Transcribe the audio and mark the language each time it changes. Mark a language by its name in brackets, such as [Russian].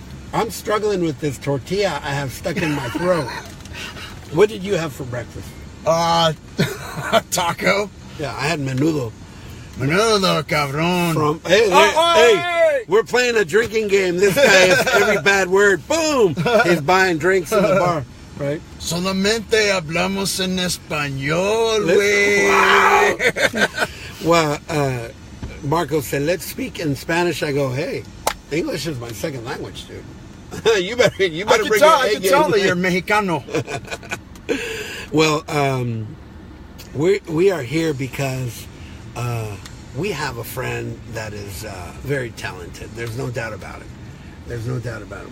[English] I'm struggling with this tortilla I have stuck in my throat. What did you have for breakfast? Taco. Yeah, I had menudo. [Spanish] Menudo, cabrón. [English] Hey, we're playing a drinking game. This guy has every bad word. Boom! He's buying drinks in the bar, right? [Spanish] Solamente hablamos en español, güey. Wow. [English] Marco said, let's speak in Spanish. I go, hey, English is my second language, dude. you better bring your A game. I can tell that you're Mexicano. Well, we are here because we have a friend that is very talented. There's no doubt about it. There's no doubt about it.